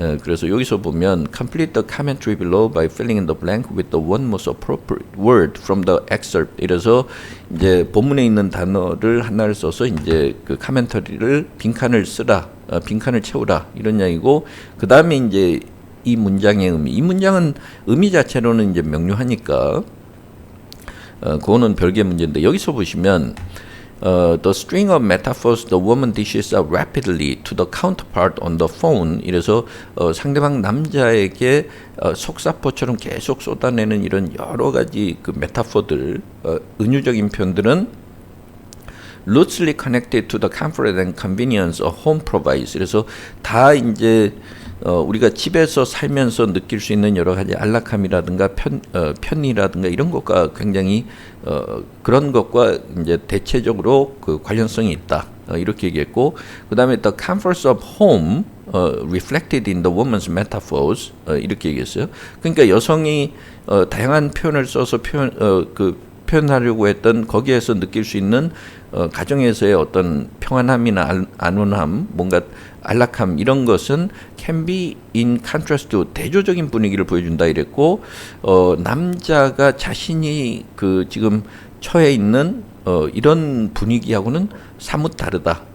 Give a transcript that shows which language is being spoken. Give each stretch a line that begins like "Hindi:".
Korean: 그래서 여기서 보면
English: complete the commentary below by filling in the blank with the one most appropriate word from the excerpt.
Korean: 이래서 이제 본문에 있는 단어를 하나를 써서 이제 그 카멘터리를 빈칸을 쓰라, 빈칸을 채우라 이런 이야기고 그 다음에 이제 이 문장의 의미, 이 문장은 의미 자체로는 이제 명료하니까. 그거는 별개의 문제인데 여기서 보시면
English: the string of metaphors the woman dishes out rapidly to the counterpart on the phone.
Korean: 이래서 상대방 남자에게 속사포처럼 계속 쏟아내는 이런 여러 가지 그 메타포들, 은유적인 표현들은
English: loosely connected to the comfort and convenience a home provides.
Korean: 그래서 다 이제 우리가 집에서 살면서 느낄 수 있는 여러 가지 안락함이라든가 편의라든가 이런 것과 굉장히 그런 것과 이제 대체적으로 그 관련성이 있다. 이렇게 얘기했고, 그 다음에
English: the comforts of home reflected in the woman's metaphors
Korean: 이렇게 얘기했어요. 그러니까 여성이 다양한 표현을 써서 표현하려고 했던 거기에서 느낄 수 있는 가정에서의 어떤 평안함이나 안온함, 뭔가 안락함 이런 것은
English: can be in contrast to
Korean: 대조적인 분위기를 보여준다 이랬고, 남자가 자신이 그 지금 처해 있는 이런 분위기하고는 사뭇 다르다.